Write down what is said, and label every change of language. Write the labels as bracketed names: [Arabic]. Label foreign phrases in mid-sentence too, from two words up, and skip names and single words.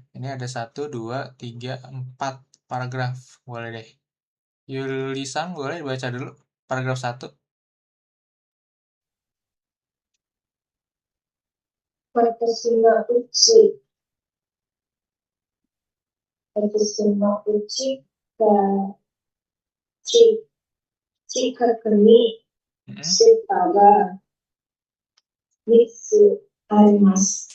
[Indonesian] Ini ada 1, 2, 3, 4 paragraf. Boleh deh. Yuli-san, boleh dibaca dulu paragraf 1. [Japanese] 私は家. 私は家が近くにスーパーが 3つあります。